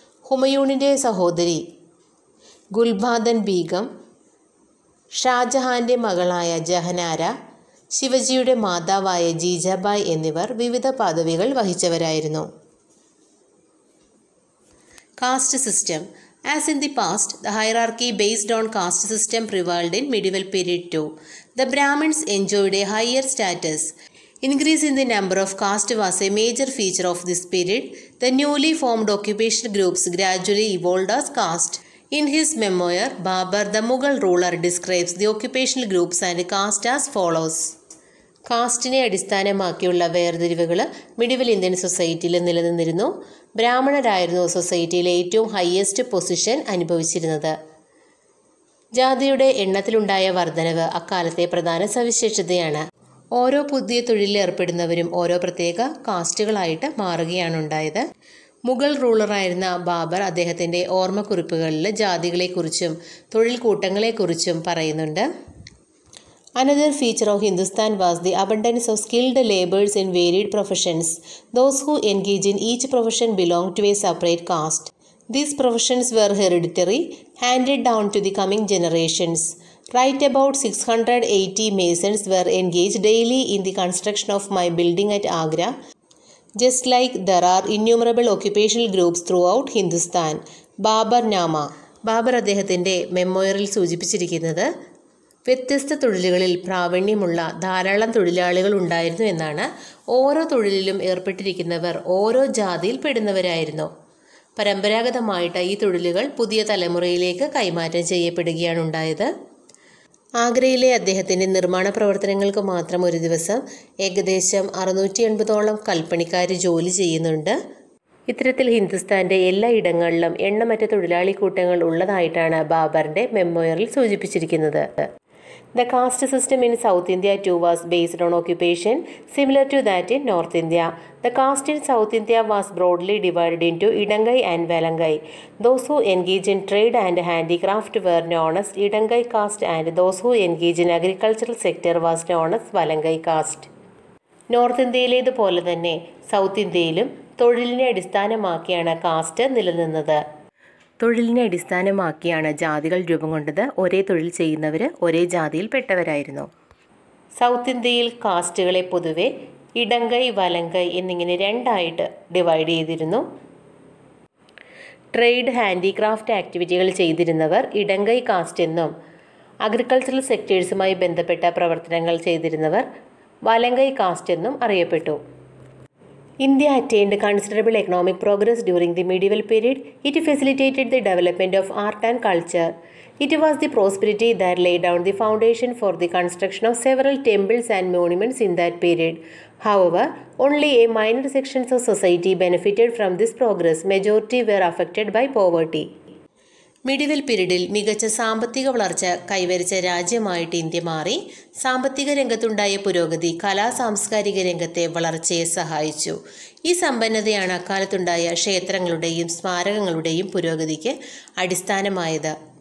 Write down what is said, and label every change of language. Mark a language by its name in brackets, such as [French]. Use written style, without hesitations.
[Malayalam] ഹുമയൂണിൻ്റെ സഹോദരി ഗുൽബാദൻ ബീഗം, ഷാജഹാൻ്റെ മകളായ ജഹനാര, ശിവജിയുടെ മാതാവായ ജീജാബായ് എന്നിവർ വിവിധ പദവികൾ വഹിച്ചവരായിരുന്നു. [English] Caste system. As in the past, the hierarchy based on caste system prevailed in medieval period too. The Brahmins enjoyed a higher status. Increase in the number of caste was a major feature of this period. The newly formed occupational groups gradually evolved as caste. In his memoir, Babur, the Mughal ruler, describes the occupational groups and caste as follows. [Malayalam] കാസ്റ്റിനെ അടിസ്ഥാനമാക്കിയുള്ള വേർതിരിവുകൾ medieval Indian സൊസൈറ്റിയിൽ നിലനിന്നിരുന്നു. ബ്രാഹ്മണരായിരുന്നു സൊസൈറ്റിയിലെ ഏറ്റവും highest position അനുഭവിച്ചിരുന്നത്. ജാതിയുടെ എണ്ണത്തിലുണ്ടായ വർധനവ് അക്കാലത്തെ പ്രധാന സവിശേഷതയാണ്. ഓരോ പുതിയ തൊഴിലിൽ ഏർപ്പെടുന്നവരും ഓരോ പ്രത്യേക കാസ്റ്റുകളായിട്ട് മാറുകയാണുണ്ടായത്. മുഗൾ റൂളറായിരുന്ന ബാബർ അദ്ദേഹത്തിൻ്റെ ഓർമ്മക്കുറിപ്പുകളിൽ ജാതികളെക്കുറിച്ചും തൊഴിൽ കൂട്ടങ്ങളെക്കുറിച്ചും പറയുന്നുണ്ട്. [English] Another feature of Hindustan was the abundance of skilled laborers in varied professions. Those who engage in each profession belonged to a separate caste. These professions were hereditary, handed down to the coming generations. Right about 680 masons were engaged daily in the construction of my building at Agra. Just like there are innumerable occupational groups throughout Hindustan, [Malayalam] Baburnama. Babur അദ്ദേഹത്തിൻ്റെ മെമ്മോയറിൽ സൂചിപ്പിച്ചിരിക്കുന്നത് വ്യത്യസ്ത തൊഴിലുകളിൽ പ്രാവീണ്യമുള്ള ധാരാളം തൊഴിലാളികൾ ഉണ്ടായിരുന്നു എന്നാണ്. ഓരോ തൊഴിലിലും ഏർപ്പെട്ടിരിക്കുന്നവർ ഓരോ ജാതിയിൽ പെടുന്നവരായിരുന്നു. പരമ്പരാഗതമായിട്ട് ഈ തൊഴിലുകൾ പുതിയ തലമുറയിലേക്ക് കൈമാറ്റം ചെയ്യപ്പെടുകയാണ് ഉണ്ടായത്. ആഗ്രയിലെ അദ്ദേഹത്തിൻ്റെ നിർമ്മാണ പ്രവർത്തനങ്ങൾക്ക് മാത്രം ഒരു ദിവസം ഏകദേശം 680ഓളം കൽപ്പണിക്കാർ ജോലി ചെയ്യുന്നുണ്ട്. ഇത്തരത്തിൽ ഹിന്ദുസ്ഥാൻ്റെ എല്ലാ ഇടങ്ങളിലും എണ്ണമറ്റ തൊഴിലാളി കൂട്ടങ്ങൾ ഉള്ളതായിട്ടാണ് ബാബറിൻ്റെ മെമ്മോയറിൽ സൂചിപ്പിച്ചിരിക്കുന്നത്. [English] The caste system in South India too was based on occupation, similar to that in North India. The caste in South India was broadly divided into Idangai and Valangai. Those who engage in trade and handicraft were known as Idangai caste, and those who engage in agricultural sector was known as Valangai caste. [Malayalam] North ഇന്ത്യയിലേതുപോലെ തന്നെ south ഇന്ത്യയിലും തൊഴിലിനെ അടിസ്ഥാനമാക്കിയാണ് cast നിലനിന്നത്. തൊഴിലിനെ അടിസ്ഥാനമാക്കിയാണ് ജാതികൾ രൂപം കൊണ്ടത്. ഒരേ തൊഴിൽ ചെയ്യുന്നവർ ഒരേ ജാതിയിൽപ്പെട്ടവരായിരുന്നു. സൗത്ത് ഇന്ത്യയിൽ കാസ്റ്റുകളെ പൊതുവെ ഇടങ്കൈ വലങ്കൈ എന്നിങ്ങനെ രണ്ടായിട്ട് ഡിവൈഡ് ചെയ്തിരുന്നു. ട്രേഡ് ഹാൻഡിക്രാഫ്റ്റ് ആക്ടിവിറ്റികൾ ചെയ്തിരുന്നവർ ഇടങ്കൈ കാസ്റ്റ് എന്നും അഗ്രികൾച്ചറൽ സെക്ടേഴ്സുമായി ബന്ധപ്പെട്ട പ്രവർത്തനങ്ങൾ ചെയ്തിരുന്നവർ വലങ്കൈ കാസ്റ്റ് എന്നും അറിയപ്പെട്ടു. [English] India attained considerable economic progress during the medieval period. It facilitated the development of art and culture. It was the prosperity that laid down the foundation for the construction of several temples and monuments in that period. However, only a minor section of society benefited from this progress. Majority were affected by poverty. [Malayalam] Medieval പീരീഡിൽ മികച്ച സാമ്പത്തിക വളർച്ച കൈവരിച്ച രാജ്യമായിട്ട് India മാറി. സാമ്പത്തിക രംഗത്തുണ്ടായ പുരോഗതി കലാ-സാംസ്കാരിക രംഗത്തെ വളർച്ചയെ സഹായിച്ചു. ഈ സമ്പന്നതയാണ് അക്കാലത്തുണ്ടായ ക്ഷേത്രങ്ങളുടെയും സ്മാരകങ്ങളുടെയും പുരോഗതിക്ക് അടിസ്ഥാനമായത്.